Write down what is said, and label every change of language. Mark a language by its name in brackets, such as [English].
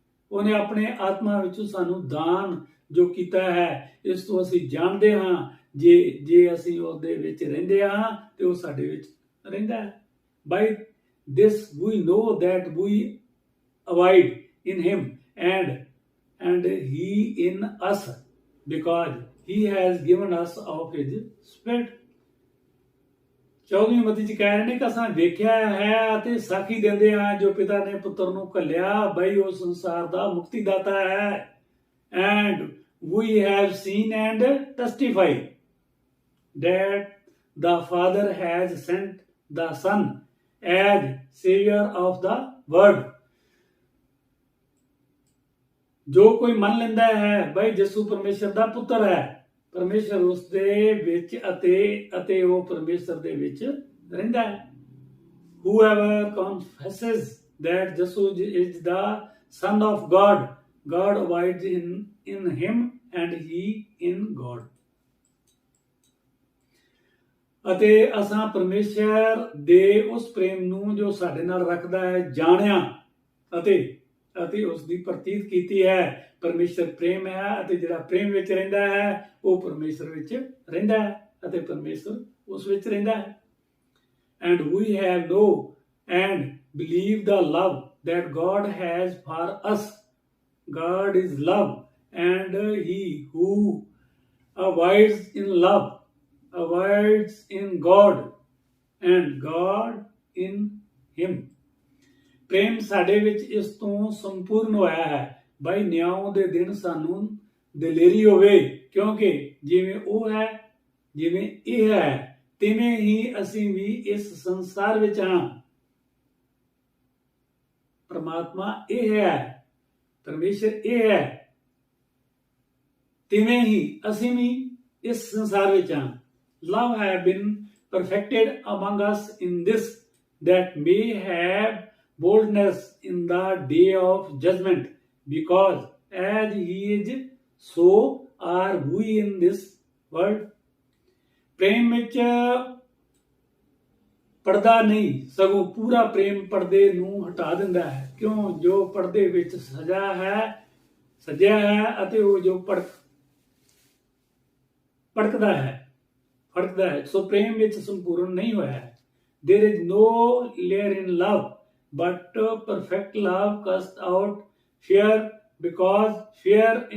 [Punjabi] ਉਹਨੇ ਆਪਣੇ ਆਤਮਾ ਵਿੱਚੋਂ ਸਾਨੂੰ ਦਾਨ ਜੋ ਕੀਤਾ ਹੈ, ਇਸ ਤੋਂ ਅਸੀਂ ਜਾਣਦੇ ਹਾਂ ਜੇ ਅਸੀਂ ਉਹਦੇ ਵਿੱਚ ਰਹਿੰਦੇ ਹਾਂ ਤੇ ਉਹ ਸਾਡੇ ਵਿੱਚ ਰਹਿੰਦਾ ਹੈ। [English] By this we know that we abide in him and he in us, because he has given us of his spirit. [Punjabi] 14ਵੀਂ ਮਤੀ ਚ ਕਹਿ ਰਹੇ ਨੇ ਕਿ ਅਸਾਂ ਵੇਖਿਆ ਹੈ ਅਤੇ ਸਾਖੀ ਦਿੰਦੇ ਹਾਂ ਜੋ ਪਿਤਾ ਨੇ ਪੁੱਤਰ ਨੂੰ ਘੱਲਿਆ, ਬਈ ਉਹ ਸੰਸਾਰ ਦਾ ਮੁਕਤੀਦਾਤਾ ਹੈ। [English] And we have seen and testify that the Father has sent the Son as Savior of the world. [Punjabi] ਜੋ ਕੋਈ ਮੰਨ ਲੈਂਦਾ ਹੈ ਬਈ ਯਿਸੂ ਪਰਮੇਸ਼ਰ ਦਾ ਪੁੱਤਰ ਹੈ, ਪਰਮੇਸ਼ਰ ਉਸ ਦੇ ਵਿੱਚ ਅਤੇ ਉਹ ਪਰਮੇਸ਼ਰ ਦੇ ਵਿੱਚ ਰਹਿੰਦਾ ਹੈ। [English] Whoever confesses that Jesus is the Son of God, God abides in him and he in God. [Punjabi] ਅਤੇ ਅਸਾਂ ਪਰਮੇਸ਼ਰ ਦੇ ਉਸ ਪ੍ਰੇਮ ਨੂੰ ਜੋ ਸਾਡੇ ਨਾਲ ਰੱਖਦਾ ਹੈ ਜਾਣਿਆ ਅਤੇ ਉਸ ਦੀ ਪ੍ਰਤੀਤ ਕੀਤੀ ਹੈ। ਪਰਮੇਸ਼ਰ ਪ੍ਰੇਮ ਹੈ ਅਤੇ ਜਿਹੜਾ ਪ੍ਰੇਮ ਵਿੱਚ ਰਹਿੰਦਾ ਹੈ ਉਹ ਪਰਮੇਸ਼ਰ ਵਿੱਚ ਰਹਿੰਦਾ ਹੈ ਅਤੇ ਪਰਮੇਸ਼ਰ ਉਸ ਵਿੱਚ ਰਹਿੰਦਾ ਹੈ। [English] And we have known and believed the love that God has for us. God is love, and he who abides in love abides in God, and God in him. [Punjabi] ਪ੍ਰੇਮ ਸਾਡੇ ਵਿੱਚ ਇਸ ਤੋਂ ਸੰਪੂਰਨ ਹੋਇਆ ਹੈ। ਬਾਈ ਨਿਆਂ ਦੇ ਦਿਨ ਸਾਨੂੰ ਦਲੇਰੀ ਹੋਵੇ, ਕਿਉਂਕਿ ਜਿਵੇਂ ਉਹ ਹੈ, ਜਿਵੇਂ ਇਹ ਹੈ, ਤਿਵੇਂ ਹੀ ਅਸੀਂ ਵੀ ਇਸ ਸੰਸਾਰ ਵਿੱਚ ਹਾਂ। ਪਰਮਾਤਮਾ ਇਹ ਹੈ, ਪਰਮੇਸ਼ਰ ਇਹ ਹੈ, ਤਿਵੇਂ ਹੀ ਅਸੀਂ ਵੀ ਇਸ ਸੰਸਾਰ ਵਿੱਚ ਹਾਂ। [English] Love have been perfected among us in this, that may have boldness in the day of judgment, because as he is, so are we in this world. [Punjabi] ਪ੍ਰੇਮ ਵਿੱਚ ਪਰਦਾ ਨਹੀਂ, ਸਗੋਂ ਪੂਰਾ ਪ੍ਰੇਮ ਪਰਦੇ ਨੂੰ ਹਟਾ ਦਿੰਦਾ ਹੈ। ਕਿਉਂ? ਜੋ ਪਰਦੇ ਵਿੱਚ ਸਜਿਆ ਹੈ ਅਤੇ ਉਹ ਜੋ ਭੜਕਦਾ ਹੈ, ਫੜਕਦਾ ਹੈ, ਸੋ ਪ੍ਰੇਮ ਵਿੱਚ ਸੰਪੂਰਨ ਨਹੀਂ ਹੋਇਆ ਹੈ। [English] There is no layer in love, but perfect love casts out fear, because fear